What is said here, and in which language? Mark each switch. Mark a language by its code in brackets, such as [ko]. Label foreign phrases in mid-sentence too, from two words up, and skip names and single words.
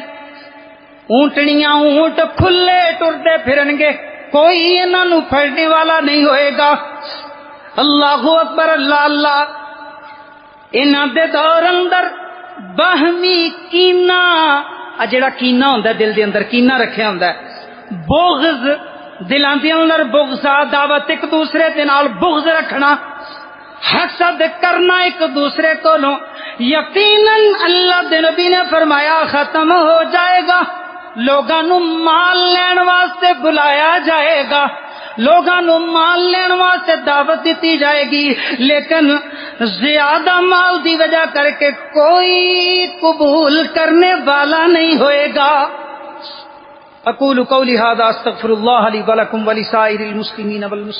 [pa] اونٹنیاں اونٹ کھلے ٹردے پھرن گے کوئی انہاں نو پھڑنے والا نہیں ہوئے گا. [ar] اللہ اکبر اللہ اللہ. [pa] انہاں دے دور اندر باہمی کینہ جڑا کینہ ہوندا ہے دل دے اندر کینہ رکھیا ہوندا ہے بغض دلاں دے اندر بغض دعوت ایک دوسرے دے نال بغض رکھنا حسد کرنا ایک دوسرے کو یقیناً اللہ دے نبی نے فرمایا ختم ہو جائے گا. لوگاں نو مال لین واسطے بلایا جائے گا لوگاں نو مال لین واسطے دعوت دیتی جائے گی لیکن زیادہ مال دی وجہ کر کے کوئی قبول کرنے والا نہیں ہوئے گا. [ar] اقول قولی ھذا استغفر اللہ لی ولکم ولسائر المسلمین والمسلمات.